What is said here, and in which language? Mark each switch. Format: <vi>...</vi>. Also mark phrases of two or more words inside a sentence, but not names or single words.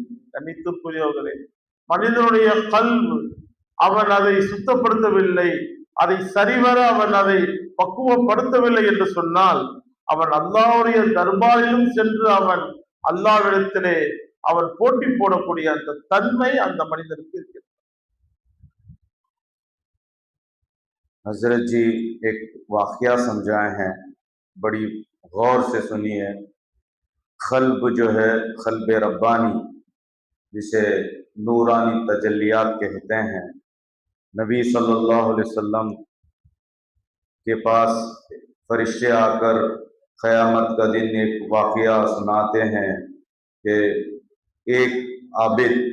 <ta>கண்ணியத்திற்குரியவர்களே, மனிதனுடைய கல்வி அவன் அதை சுத்தப்படுத்தவில்லை, அதை சரிவர அவன் அதை பக்குவப்படுத்தவில்லை என்று சொன்னால் அவன் அல்லாஹ்வுடைய தர்பாரிலும் சென்று அவன் அல்லாஹ்விடத்திலே அவன் போட்டி போடக்கூடிய அந்த தன்மை அந்த மனிதனுக்கு இருக்கிறது.</ta> <hi>हजरत जी एक वाकया समझाए हैं, बड़ी गौर से सुनिए। खल्ब जो है,</hi> <ar>قلب رباني,</ar> <hi>जिसे नूरानी तजल्लियात कहते हैं, नबी</hi> <ar>صلى الله عليه وسلم</ar> <hi>के पास फरिश्ते आकर क़यामत का दिन एक वाकया सुनाते हैं कि एक आबिद</hi>